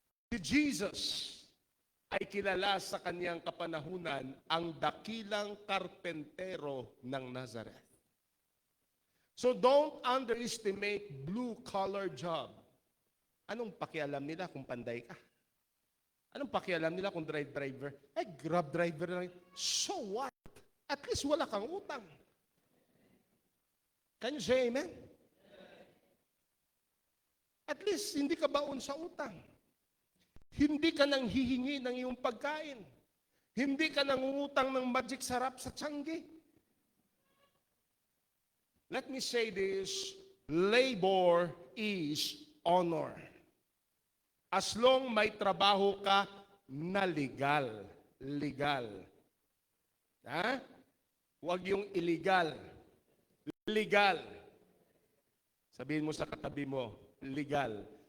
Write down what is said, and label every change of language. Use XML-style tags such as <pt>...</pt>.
<tl>Si Jesus ay kilala sa kanyang kapanahunan ang dakilang karpentero ng Nazareth.</tl> <en>So don't underestimate blue-collar job.</en> <tl>Anong pakialam nila kung panday ka? Anong pakialam nila kung driver? Grab driver lang.</tl> <en>So what?</en> <tl>At least wala kang utang.</tl> <en>Can you say amen?</en> <tl>At least hindi ka baon sa utang. Hindi ka nang hihingi ng iyong pagkain. Hindi ka nangungutang ng magic sarap sa tiyanggi.</tl> <en>Let me say this, labor is honor.</en> <tl>As long may trabaho ka na legal. Legal. Ha? Huwag yung illegal. Legal. Sabihin mo sa katabi mo, legal.</tl>